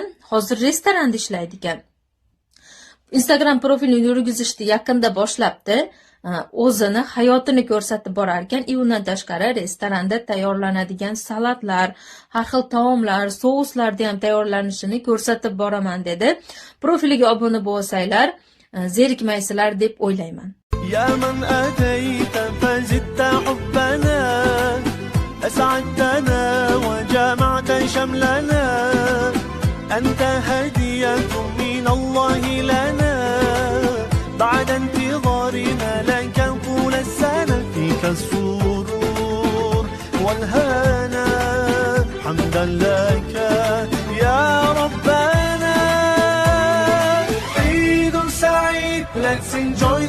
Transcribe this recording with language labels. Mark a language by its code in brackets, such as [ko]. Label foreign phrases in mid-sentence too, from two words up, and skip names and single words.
[uz] Hozir restoranda ishlaydi ekan. Instagram profilini yurgizishni yaqinda boshlabdi. O'zini hayotini ko'rsatib borar ekan. Undan tashqari restoranda tayyorlanadigan salatlar, har xil taomlar, souslarni ham tayyorlanishini ko'rsatib boraman dedi. Profiliga obuna bo'lsanglar, zerikmaysizlar deb o'ylayman. [ar] يا من أتيت فزدت حبنا أسعدتنا وجمعت شملنا أنت هدية من الله لنا بعد انتظارنا لك طول السنة فيك السرور والهنا حمدا لك يا ربنا عيد سعيد [en] Let's enjoy